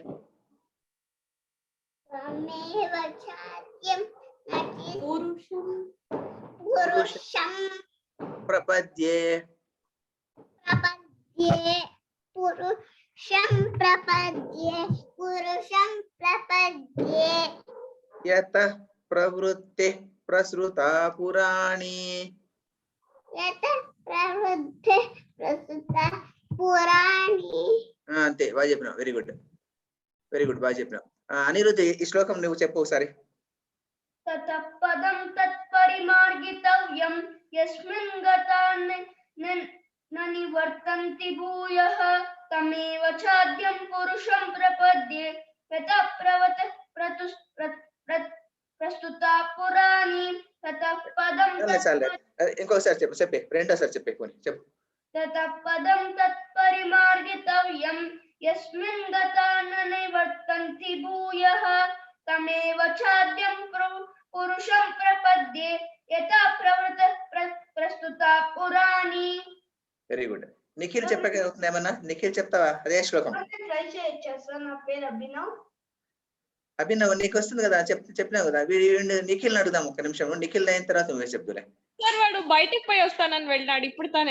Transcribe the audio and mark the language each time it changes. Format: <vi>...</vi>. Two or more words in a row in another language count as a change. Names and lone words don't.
<sa>ప్రపద్యే యతః ప్రవృత్తిః ప్రసృతా పురాణి.</sa> <te>అంతే, బాగా చెప్పినావు.</te> <en>very good, very good,</en> <te>బాగా చెప్పినావు. అనిరుద్ధి ఈ శ్లోకం నువ్వు చెప్పు ఒకసారి.</te> <sa>ततः पदं तत्परिमार्गितव्यं यस्मिन् गता न निवर्तन्ति भूयः तमेव चाद्यं पुरुषं प्रपद्ये यतः प्रस्तुता पुराणी. ततः पदं</sa> <te>ఇంకోసారి చెప్పు. చెప్పే రెండోసారి చెప్పే కొని చెప్పు.</te> <sa>ततः पदं तत्परिमार्गितव्यं यस्मिन् गता न निवर्तन्ति भूयः तमेव चाद्यं पुरुषं प्रपद्ये यथा प्रस्तुता पुराणी.</sa> <en>very good.</en> <te>నిఖిల్ చెప్పగలుగుతుంది ఏమన్నా? నిఖిల్ చెప్తావా? అదే శ్లోకం. ట్రై చేయొచ్చా సార్? నా పేరు అభినవ్. అభినవ్ నీకు వస్తుంది కదా, చెప్పినావు కదా. నిఖిల్ అడుగుదాం ఒక్క నిమిషం. నిఖిల్ అయిన తర్వాత నువ్వే చెప్తులే. సార్ వాడు బయటికి పోయి వస్తానని వెళ్ళాడు ఇప్పుడు తానే.</te>